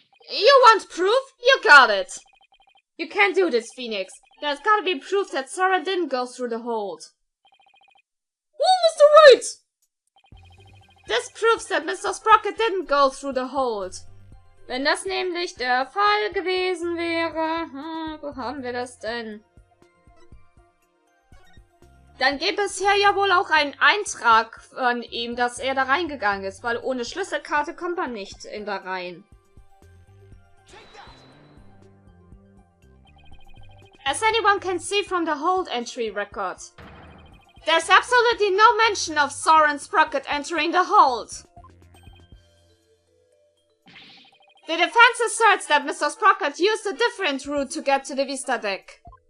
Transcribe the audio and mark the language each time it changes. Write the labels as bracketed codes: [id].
[en] You want proof? You got it! You can't do this, Phoenix. There's gotta be proof that Soren didn't go through the hold. Oh, Mr. Wright! This proves that Mr. Sprocket didn't go through the hold. [de] Wenn das nämlich der Fall gewesen wäre... wo haben wir das denn? Dann gäbe es hier ja wohl auch einen Eintrag von ihm, dass er da reingegangen ist, weil ohne Schlüsselkarte kommt man nicht in da rein. [en] As anyone can see from the hold entry record, there's absolutely no mention of Soren Sprocket entering the hold. The defense asserts that Mr. Sprocket used a different route to get to the Vista deck.